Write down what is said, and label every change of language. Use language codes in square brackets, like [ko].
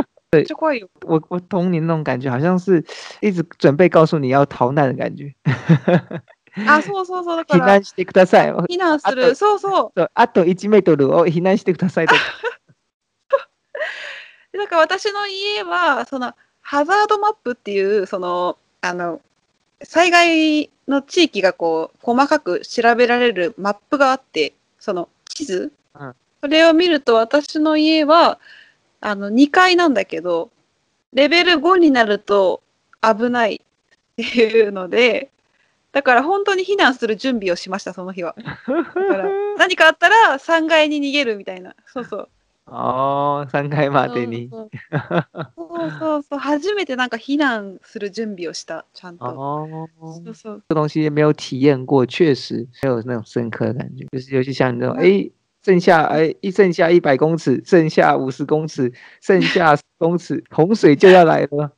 [zh] 对，我懂你那种感觉，好像是一直准备告诉你要逃难的感觉。 [ja] そうだから。避難してください。避難する。そう。あと1メートルを避難してくださいとか。なんか私の家はそのハザードマップっていう、災害の地域がこう、細かく調べられるマップがあって、その地図、それを見ると私の家は、2階なんだけど、レベル5になると危ないっていうので、だから本当に避難する準備をしました、その日は。だから何かあったら3階に逃げるみたいな。そうそう。 3階までに。そう。初めてなんか避難する準備をした、ちゃんと。 [zh] 这东西没有体验过，确实没有那种深刻的感觉。就是尤其像那种，剩下100公尺，剩下50公尺，剩下10公尺，洪水就要来了。